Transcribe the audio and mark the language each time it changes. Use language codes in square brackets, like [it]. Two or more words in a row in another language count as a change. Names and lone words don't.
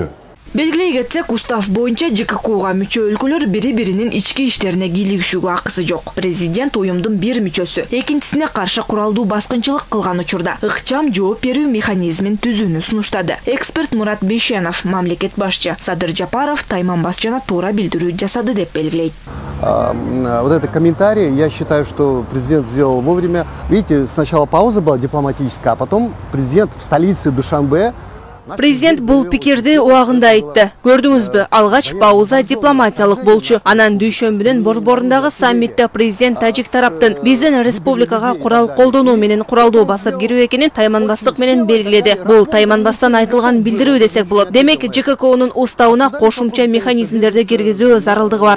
[ky] Белгилей кетсек, устав боюнча ЖККга мүчө өлкөлөр бири-биринин ички иштерине кийлигишүүгө акысы жок. Президент уюмдун бир мүчөсү экинчисине каршы куралдуу баскынчылык кылган учурда ыкчам жооп берүү механизмин түзүүнү сунуштады. Эксперт Мурат Бейшенов, мамлекет башчы Садыр Жапаров Тайманбас жана туура билдирүү жасады деп белгилейт. [ru] Вот это комментарий, я считаю, что президент сделал вовремя. Видите, сначала пауза была дипломатическая, а потом президент в столице Душанбе. [ky] Президент бул пикирди убагында айтты. Көрдүңүзбү, алгач пауза дипломатиялык болчу. Анан дүйшөмбүнүн борборундагы саммитте президент тажик тараптын биздин республикага курал колдонуу менен куралдуу басып кирүү экенин тайманбастык менен белгиледи. Бул тайманбастан айтылган билдирүү десек болот. Демек, ЖККнун уставына кошумча механизмдерди киргизүү зарылдыгы бар.